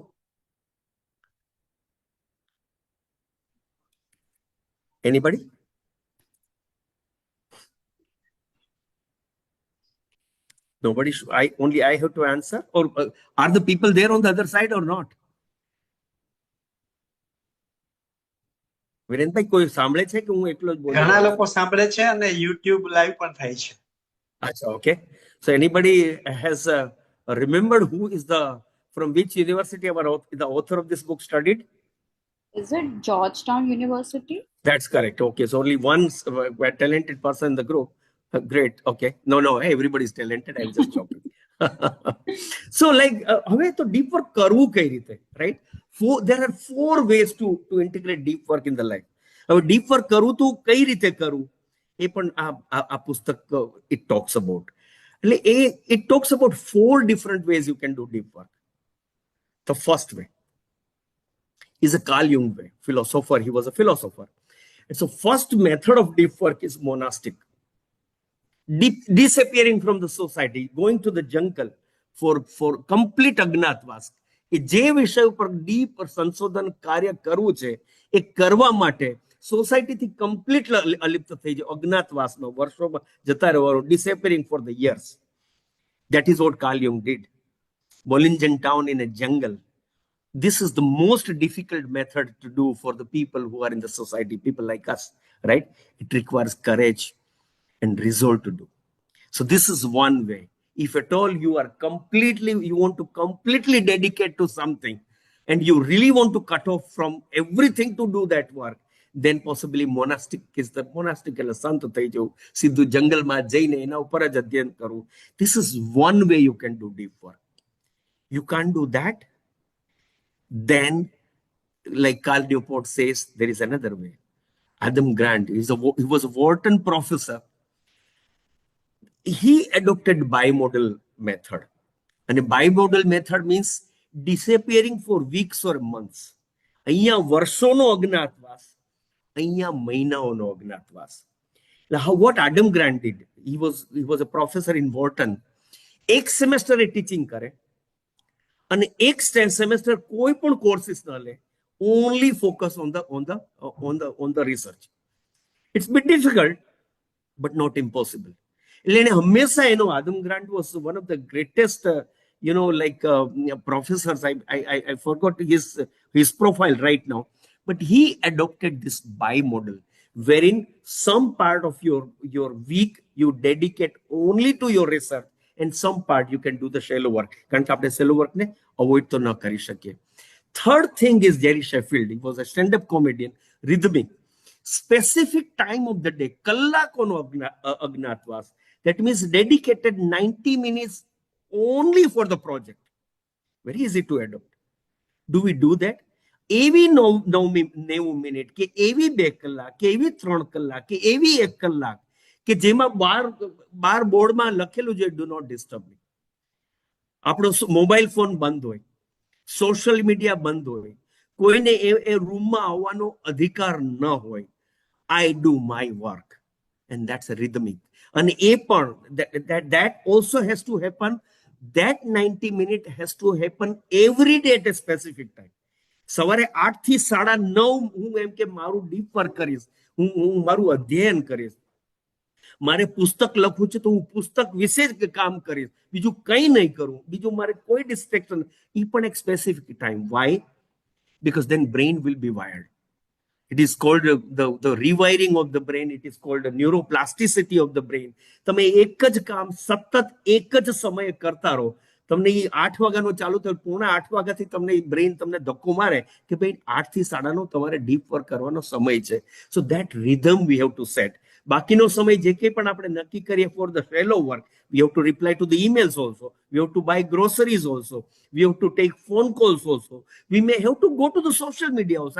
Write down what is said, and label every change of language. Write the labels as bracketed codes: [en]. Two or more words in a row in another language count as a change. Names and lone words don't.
[en] Anybody? Nobody should, I have to answer, or are the people there on the other side or not? [gu] વિરેનભાઈ, કોઈ સાંભળે છે કે હું એકલો જ બોલું? ઘણા લોકો સાંભળે છે અને YouTube લાઈવ પણ થાય છે. [en] Acha, okay. So anybody has remembered who is from which university the author of this book studied? Is it Georgetown University? That's correct. Okay, so only one talented person in the group. Great. Okay. No, everybody is talented. I'm just joking. So like, [gu] હવે તો [en] deep work [gu] કરવું કઈ રીતે, [en] right? There are 4 ways to integrate deep work in the life. [gu] હવે [en] deep work [gu] કરવું તો કઈ રીતે કરવું એ પણ આ પુસ્તક [en] it talks about. એટલે it talks about 4 different ways you can do deep work. The first way is a Carl Jung way. Philosopher, he was a philosopher. And so first method of deep work is monastic. Disappearing from the society, going to the jungle for complete અજ્ઞાતવાસ. [gu] એ જે વિષય ઉપર ડીપ સંશોધન કાર્ય કરવું છે એ કરવા માટે સોસાયટીથી કમ્પ્લીટ અલિપ્ત થઈ જાય, અજ્ઞાતવાસમાં વર્ષોમાં જતા રહેવાનું, [en] disappearing for the years. That is what Carl Jung did. Bollingen Town in a jungle. This is the most difficult method to do for the people who are in the society, people like us, right? It requires courage and resolve to do. So this is one way. If at all you want to completely dedicate to something and you really want to cut off from everything to do that work, then possibly monastic is the monastic [gu] એટલે સંત થઈ જવું, સીધું જંગલમાં જઈને એના ઉપર જ અધ્યયન કરવું. [en] This is one way you can do deep work. You can't do that, then like Carl Newport says, there is another way. Adam Grant, he was a Wharton professor. He adopted bimodal method. And a bimodal method means disappearing for weeks or months. [gu] અહીંયા વર્ષોનો અજ્ઞાતવાસ, અહીંયા મહિનાઓનો અજ્ઞાતવાસ. [en] What Adam Grant did, he was a professor in Wharton. [gu] એક સેમેસ્ટર એ ટીચિંગ કરે અને એક સેમેસ્ટર કોઈ પણ કોર્સિસ ન લે, [en] only focus on the research. It's a bit difficult, but not impossible. Adam Grant was one of the greatest, professors. I forgot his profile right now, but he adopted this bimodal, wherein some part of your week you dedicate only to your research, and some part you can do the shallow work. [gu] કારણ કે આપણે [en] shallow work [gu] ને avoid તો ન કરી શકીએ. [en] Third thing is Jerry Sheffield. He was a stand-up comedian, rhythmic. Specific time of the day, [gu] કલાકોનો અજ્ઞાતવાસ. [en] That means dedicated 90 minutes only for the project. Very easy to adopt. Do we do that? [gu] એવી 90 મિનિટ કે એવી 2 કલાક કે એવી 3 કલાક કે એવી 1 કલાક કે જેમાં બાર બોર્ડમાં લખેલું છે [en] do not disturb me. [gu] આપણો [en] mobile phone [gu] બંધ હોય, [en] social media [gu] બંધ હોય, કોઈને એ રૂમમાં આવવાનો અધિકાર ન હોય. [en] I do my work, and that's a rhythmic. And that also has to happen. That 90 minutes has to happen every day at a specific time. [gu] સવારે 8 થી 9:30 હું એમ કે મારું [en] deep work [gu] કરીશ, હું મારું અધ્યયન કરીશ. મારે પુસ્તક લખવું છે તો હું પુસ્તક વિશે જ કામ કરીશ, બીજું કંઈ નહીં કરું, બીજું મારે કોઈ ડિસ્ટ્રેક્શન. એ પણ એક સ્પેસિફિક ટાઈમ. [en] Why? Because then brain will be wired. It is called the rewiring of the brain. It is called the neuroplasticity of the brain. [gu] તમે એક જ કામ સતત એક જ સમયે કરતા રહો. તમને એ 8 વાગ્યાનો ચાલુ થયો, 7:45 વાગ્યાથી તમને બ્રેઇન તમને ધક્કો મારે કે ભાઈ 8 થી 9:30 તમારે [en] deep work [gu] કરવાનો સમય છે. [en] so that rhythm we have to set. [gu] બાકીનો સમય જે કંઈ પણ આપણે નક્કી કરીએ [en] for the shallow work, we have to reply to the emails also, we have to buy groceries also, we have to take phone calls also, we may have to go to the social media also.